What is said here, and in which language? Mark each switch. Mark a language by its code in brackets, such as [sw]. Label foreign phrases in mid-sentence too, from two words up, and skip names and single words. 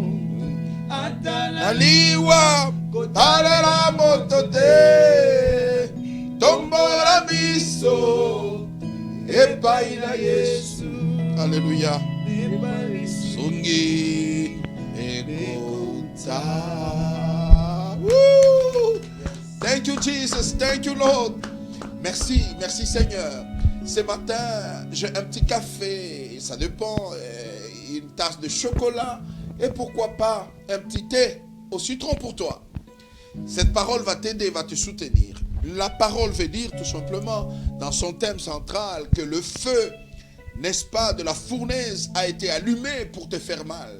[ln] atana liwa kotalela motote tombola miso epai na Yesu. Alléluia. Sungi ekota. [en] Thank you Jesus, thank you Lord. [fr] Merci, merci Seigneur. Ce matin, j'ai un petit café, ça dépend, une tasse de chocolat et pourquoi pas un petit thé au citron pour toi. Cette parole va t'aider, va te soutenir. La parole veut dire tout simplement, dans son thème central, que le feu, n'est-ce pas, de la fournaise a été allumé pour te faire mal.